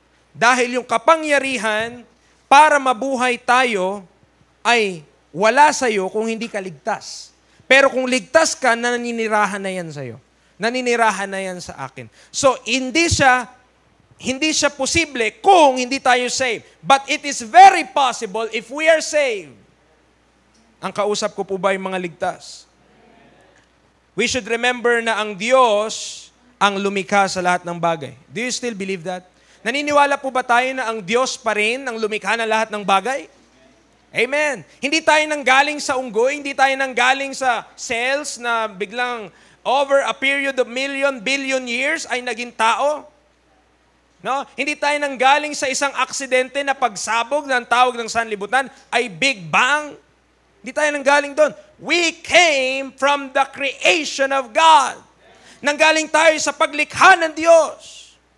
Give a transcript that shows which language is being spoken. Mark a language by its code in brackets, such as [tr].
[tl] Dahil yung kapangyarihan para mabuhay tayo ay wala sa'yo kung hindi ka ligtas. Pero kung ligtas ka, naninirahan na yan sa'yo. Naninirahan na yan sa akin. So, hindi siya posible kung hindi tayo saved. [en] But it is very possible if we are saved. [tl] Ang kausap ko po ba yung mga ligtas? [en] We should remember [tl] na ang Diyos ang lumikha sa lahat ng bagay. [en] Do you still believe that? [tl] Naniniwala po ba tayo na ang Diyos pa rin ang lumikha ng lahat ng bagay? Amen. Hindi tayo nanggaling sa unggoy, hindi tayo nanggaling sa cells na biglang [en] over a period of billion years [tl] ay naging tao. No? Hindi tayo nanggaling sa isang aksidente na pagsabog ng tawag ng sanlibutan ay Big Bang. Hindi tayo nanggaling doon. [en] We came from the creation of God. [tl] Nanggaling tayo sa paglikha ng Diyos.